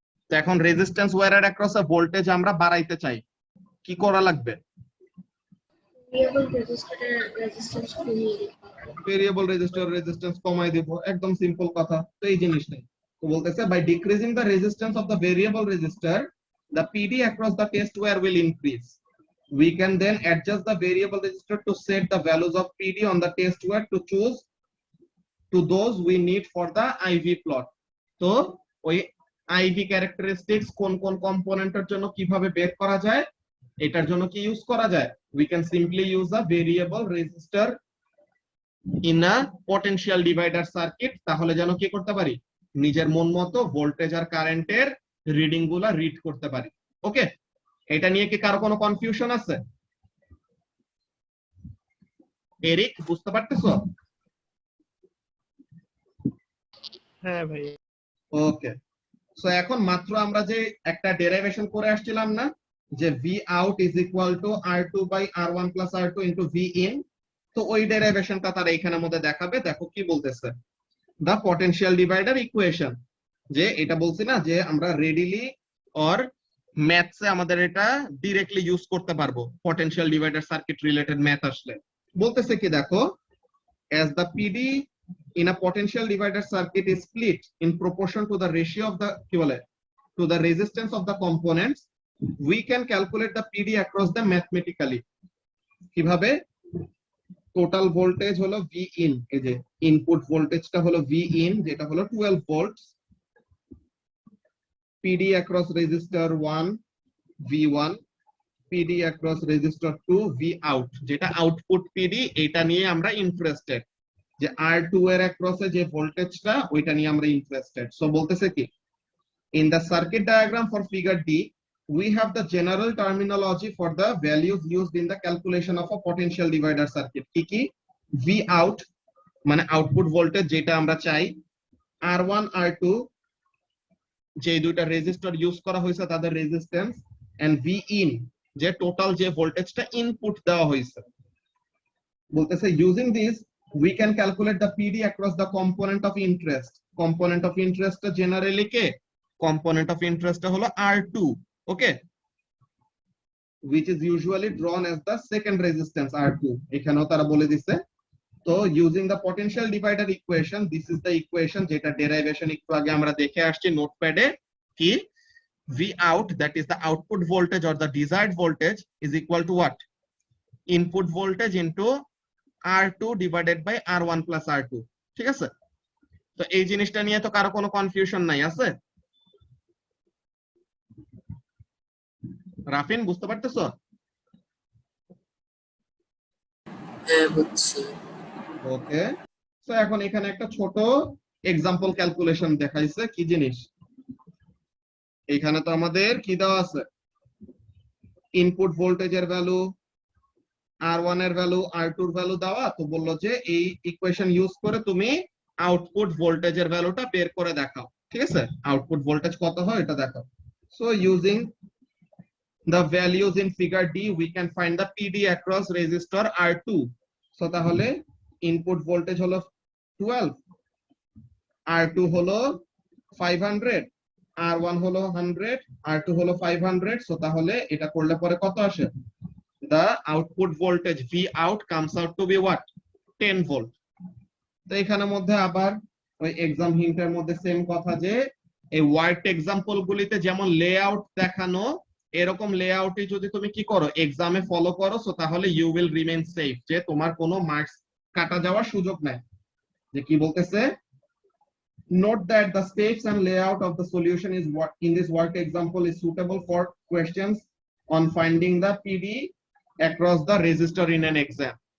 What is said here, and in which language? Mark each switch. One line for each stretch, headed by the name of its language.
Bangla: তো এখন resistance ওয়্যারের অ্যাক্রসে voltage আমরা বাড়াইতে চাই, কি করা লাগবে? ভেরিয়েবল রেজিস্টারের রেজিস্ট্যান্স কমিয়ে দিতে হবে। ভেরিয়েবল রেজিস্টার রেজিস্ট্যান্স কমাই দিব, একদম সিম্পল কথা। তো এই জিনিসটাই তো বলতেছে by decreasing the resistance of the variable register
English: the PD across the test wire will increase. We can then adjust the variable resistor to set the values of PD on the test wire to choose to those we need for the IV plot.
Bangla: তো ওই IV characteristics কোন কোন কম্পোনেন্টের জন্য কিভাবে বের করা যায়, এটার জন্য কি ইউজ করা যায়,
English: we can simply use a variable resistor in a potential divider circuit,
Bangla: তাহলে যেন কি করতে পারি নিজের মন মতো ভোল্টেজ আর কারেন্টের রিডিং গুলা রিড করতে পারি। ওকে, এটা নিয়ে কি কারো কোনো কনফিউশন আছে? এরিক বুঝতে পারতেছো? হ্যাঁ ভাই। ওকে, সো এখন মাত্র আমরা যে একটা ডেরিভেশন করে আসছিলাম না, যে V out is equal to R2 by R1 plus R2 into V in, তো ওই ডেরিভেশনটা তারা এখানের মধ্যে দেখাবে। দেখো কি বলতেছে, দা পটেনশিয়াল ডিভাইডার ইকুয়েশন, যে এটা বলছি না যে আমরা রেডিলি অর ম্যাথসে আমাদের এটা ডিরেক্টলি ইউজ করতে পারবো, potential divider circuit related math আসলে। বলতেছে কি দেখো,
English: as the PD in a potential divider circuit is split in proportion to the ratio of the
Bangla: কি বলে
English: to the resistance of the components, we can calculate the PD across them mathematically.
Bangla: কিভাবে? Total voltage হলো V in, এই যে input ভোল্টেজটা হলো V in যেটা হলো 12 volts, PD across resistor 1 V1, PD across resistor 2 V out, যেটা output PD, এটা নিয়ে আমরা ইন্টারেস্টেড, যে R2 এর across এ যে ভোল্টেজটা ওইটা নিয়ে আমরা ইন্টারেস্টেড। সো বলতেছে কি
English: in the circuit diagram for figure D we have the general terminology for the values used in the calculation of a potential divider circuit.
Bangla: কি কি? V out মানে আউটপুট ভোল্টেজ যেটা আমরা চাই, R1 R2 যে দুইটা রেজিস্টর ইউজ করা হয়েছে তাদের রেজিস্ট্যান্স, এন্ড V in যে টোটাল যে ভোল্টেজটা ইনপুট দেওয়া হয়েছে। বলতেছে using this
English: we can calculate the PD across the component of interest. Component of interest
Bangla: generally K?
English: Component of interest হলো R2, okay, which is usually drawn as the second resistance R2,
Bangla: এখানেও তারা বলে দিছে।
English: তো using the potential divider equation, this is the equation
Bangla: যেটা derivation একটু আগে আমরা দেখে আসছি নোটপ্যাডে,
English: কি V out, that is the output voltage or the desired voltage, is equal to what? Input voltage into R2 divided by R1 plus R2,
Bangla: ঠিক আছে? তো এই জিনিসটা নিয়ে তো কারো কোনো কনফিউশন নাই আছে? রাফিন বুঝতে পারতেছো? হ্যাঁ বুঝছি। ওকে, তো এখন এখানে একটা ছোট এক্সাম্পল ক্যালকুলেশন দেখাইছে, কি জিনিস এখানে তো আমাদের কি দেওয়া আছে, ইনপুট ভোল্টেজের ভ্যালু, R1 এর ভ্যালু, R2 এর ভ্যালু দেওয়া, তো বললো যে এই ইকুয়েশন ইউজ করে তুমি আউটপুট ভোল্টেজের ভ্যালুটা বের করে দেখাও। ঠিক আছে, আউটপুট ভোল্টেজ কত হয় এটা দেখাও।
English: So using the values in figure D we can find the PD across resistor R2.
Bangla: so তাহলে ইনপুট ভোল্টেজ হলো 12, R2 হলো 500, R1 হলো 100, R2 হলো 500, so তাহলে এটা করলে পরে কত আসে,
English: the output voltage V out comes out to be what, 10 volt.
Bangla: তো এখানের মধ্যে আবার ওই এক্সাম হিন্টের মধ্যে সেম কথা, যে এই ওয়ার্ড এক্সাম্পল গুলিতে যেমন লেআউট দেখানো, এরকম লেআউটই যদি তুমি কি করো এক্সামে ফলো করো, সো তাহলে ইউ উইল রিমেইন সেফ, যে তোমার কোনো মার্কস কাটা যাওয়ার সুযোগ নাই। যে কি বলতেছে,
English: note that the steps and layout of the solution is what in this work example is suitable for questions on finding the PD across the resistor in an exam.